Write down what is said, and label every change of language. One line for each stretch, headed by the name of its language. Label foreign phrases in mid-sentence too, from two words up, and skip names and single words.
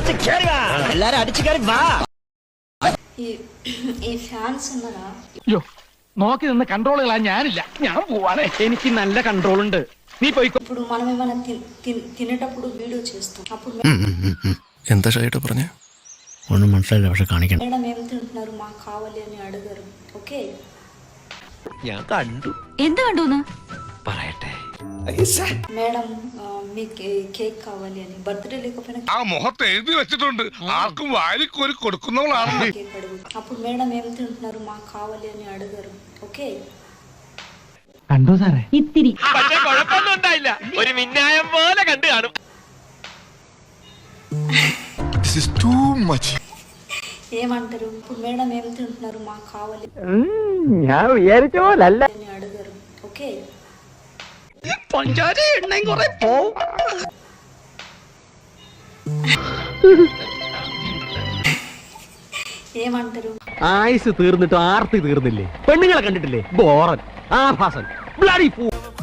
Malayalam: എല്ലാരും അടിച്ചു കയറി വാ.
Telugu: ഈ ഫാൻസ് ఉన్నారా?
Malayalam: നോക്കി നിന്ന് കൺട്രോളുകളാ ഞാനില്ല. ഞാൻ പോവാണ്. എനിക്ക് നല്ല കൺട്രോൾ ഉണ്ട്. നീ പോയിക്കോ.
Telugu: ఇప్పుడు మనం ఏమైనా తినేటప్పుడు వీడియో చేస్తాం. అప్పుడు
Malayalam: എന്താ ഷൈട്ട് പറഞ്ഞേ? ഒന്നും മനസ്സിലായില്ല, പക്ഷെ കാണിക്കണം.
Telugu: మేడం ఏం తింటున్నారు మాకు కావాలి అని అడగరు. ఓకే
Malayalam: ഞാൻ കണ്ടു. എന്ത് കണ്ടൂന്ന് പറയട്ടെ.
Telugu: మేడం మీకు కేక్ కావాలి అని బర్త్డే లేకపోయినా
Malayalam: ആ മുഖത്ത് എഴുതി വെച്ചിട്ടുണ്ട്, ആർക്കും വാരിക്കോരി കൊടുക്കുന്നവളാണ്.
Telugu: కేక్ అడుగు. అప్పుడు మేడం ఏం తింటున్నారు మాకు కావాలి అని అడగరు. ఓకే
Malayalam: കണ്ടോ സാറേ? ഇത്തിരി പക്ഷെ കുഴപ്പമൊന്നും ഉണ്ടായില്ല. ഒരു മിന്നായം പോലെ കണ്ടു കാണും.
Telugu: ఏమంటారు? ఇప్పుడు మేడం ఏం తింటున్నారు మాకు కావాలి
Malayalam: ഞാൻ വിചാരിച്ച പോലല്ല.
Telugu: అని అడగరు. ఓకే
Malayalam: പഞ്ചാര എണ്ണയും കുറെ പോവും.
Telugu: ఏమంటారు?
Malayalam: ആയുസ് തീർന്നിട്ട് ആർത്തി തീർന്നില്ലേ? പെണ്ണുങ്ങളെ കണ്ടിട്ടില്ലേ? ബോറൻ, ആഭാസൻ,
English: bloody foo.